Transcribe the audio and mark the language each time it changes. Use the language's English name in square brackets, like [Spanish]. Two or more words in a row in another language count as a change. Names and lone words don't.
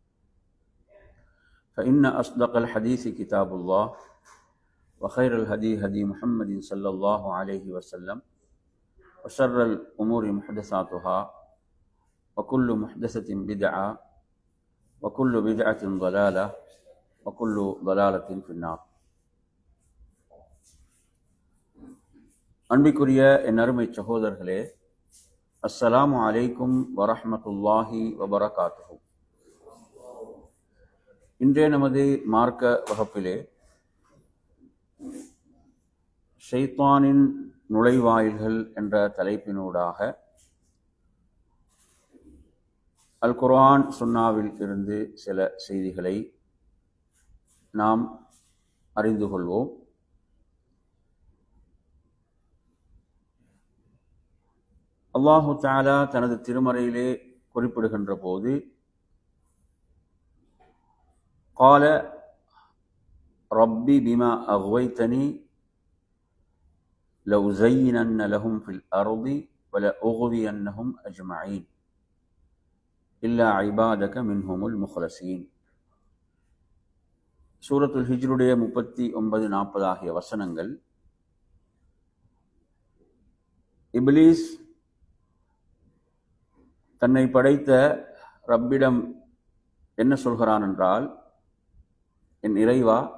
[Arabic] فإن أصدق الحديث كتاب الله وخير الهدي هدي محمد صلى الله عليه وسلم وشر الأمور محدثاتها وكل محدثة بدعة وكل بدعة ضلالة وكل ضلالة في النار. [Tamil] அன்பிற்குரிய என் அருமை சகோதரர்களே, [Arabic] السلام عليكم ورحمة الله وبركاته. [Tamil] இன்றைய நமது மார்க்க வகுப்பிலே ஷைத்தானின் நுழைவாயில்கள் என்ற தலைப்பினூடாக அல் குர்ஆன் சுன்னாவில் இருந்து சில செய்திகளை நாம் அறிந்து கொள்வோம். [Arabic] الله تعالى [Tamil] தனது திருமறையிலே குறிப்பிடுகின்ற போது [Arabic] قال ربي بما أغويتني لأزينن لهم في الأرض ولأغوينهم أجمعين إلا عبادك منهم المخلصين. [Tamil] சூரத்துல் ஹிஜ்ருடைய 39-40 ஆகிய வசனங்கள் இப்லீஸ் தன்னை படைத்த ரப்பிடம் என்ன சொல்கிறான் என்றால், என் இறைவா,